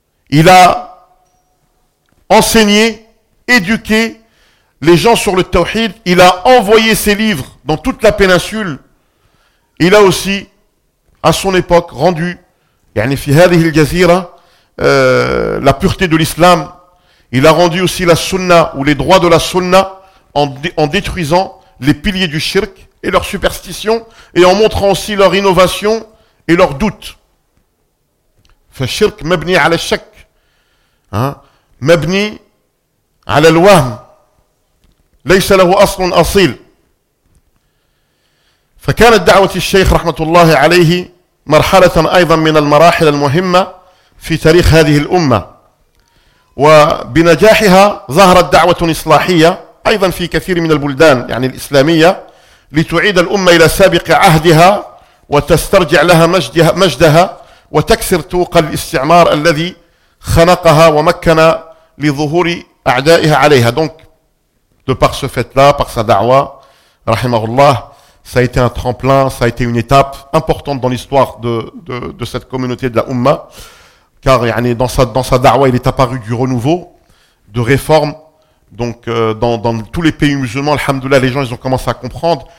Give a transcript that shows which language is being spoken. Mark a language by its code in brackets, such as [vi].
[fr] il a enseigné, éduqué les gens sur le tawhid, il a envoyé ses livres dans toute la péninsule, il a aussi, à son époque, rendu, [ar] يعني في هذه الجزيرة, [fr] la pureté de l'islam, il a rendu aussi la sunna, ou les droits de la sunna, en détruisant les piliers du shirk et leur superstition, et en montrant aussi leur innovation et leur doute. [ar] فالشرك مبني على الشك, hein, مبني على الوهم, ليس له أصل أصيل. فكانت دعوة الشيخ رحمة الله عليه مرحلة أيضا من المراحل المهمة في تاريخ هذه الأمة. وبنجاحها ظهرت دعوة إصلاحية أيضا في كثير من البلدان يعني الإسلامية لتعيد الأمة إلى سابق عهدها وتسترجع لها مجدها وتكسر طوق الاستعمار الذي خنقها ومكن لظهور أعدائها عليها. [fr] Donc, de par ce fait-là, par sa da'wa, rahimahullah, ça a été un tremplin, ça a été une étape importante dans l'histoire de cette communauté de la Ummah, car yani, dans sa da'wa, il est apparu du renouveau, de réforme. Donc dans tous les pays musulmans, alhamdoulilah, les gens ils ont commencé à comprendre.